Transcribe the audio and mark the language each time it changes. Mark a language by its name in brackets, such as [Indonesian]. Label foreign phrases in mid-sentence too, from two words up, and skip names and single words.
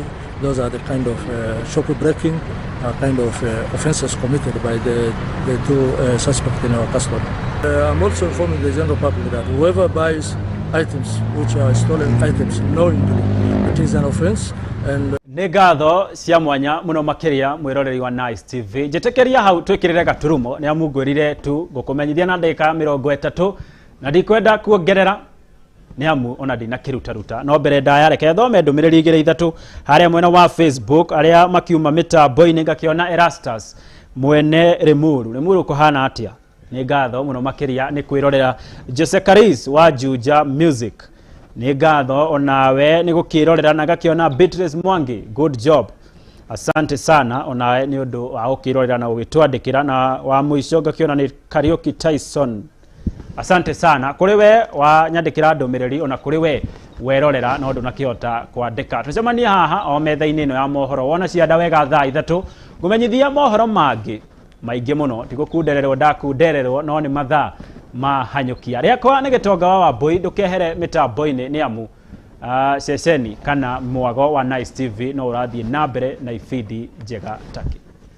[English] Those are the kind of shop breaking kind of offences committed by the 2 suspects in our custody. I'm also informing the general public that whoever buys items which are stolen items knowingly, it is an offence. And [Kikuyu] nĩ ngatho cia mwanya muno makiria mwiroreri wa Nice TV njitekeria hau twikirire gaturumo ni amungwirire tu gukumenyithia na ndeka 30 na ndikwenda kuongerera ni amu ona ndina kiruta no mbere ndaya reke thome ndumiriri igire ithatu haria mwena wa Facebook aria makiuma mitambo-ini ngakiona Erastus mwene Rimuru kuhana atia ni ngatho muno makiria ni kwirorera Jose Caris wa Juja Music ni ngatho onawe ni gukirorera na gakiona Beatrice Mwangi [English] good job [Swahili] asante sana [Kikuyu] onawe ni undu wa gukirorera na ugitwandikira na wa muico gakiona ni Karaoke Tyson [Swahili] asante sana [Kikuyu] kuri we wa nyandikira ndumiriri ona kuri we werorera no ndunakihota kwandika tucemania haha o metha-ini ino ya mohoro wona cianda wega thaa 3 ngumenyithia mohoro mangi maingi muno tigukundererwo ndakundererwo no ni mathaa mahanyukia riakwa ni Gitonga wa Wambui ndukehere mitambo-ini ni amu ceceni kana mwago wa Nice TV no urathie na mbere na ifidi njega taki